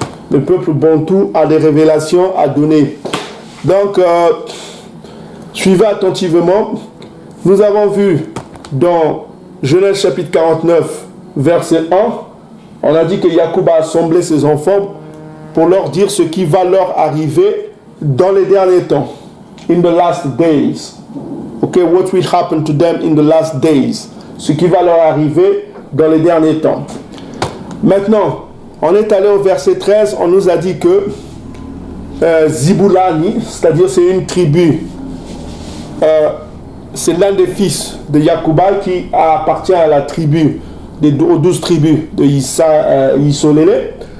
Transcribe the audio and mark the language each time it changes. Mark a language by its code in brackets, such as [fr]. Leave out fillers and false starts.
[fr] Le peuple bantou a des révélations à donner. Donc, suivez attentivement. Nous avons vu dans Genèse chapitre 49, verset 1, on a dit que Yacoub a assemblé ses enfants pour leur dire ce qui va leur arriver dans les derniers temps. [en] In the last days. Okay, what will happen to them in the last days? [fr] Ce qui va leur arriver dans les derniers temps. Maintenant, on est allé au verset 13, on nous a dit que Ziboulani, c'est-à-dire c'est une tribu, c'est l'un des fils de Yacouba qui appartient à la tribu, aux 12 tribus de Issolélé.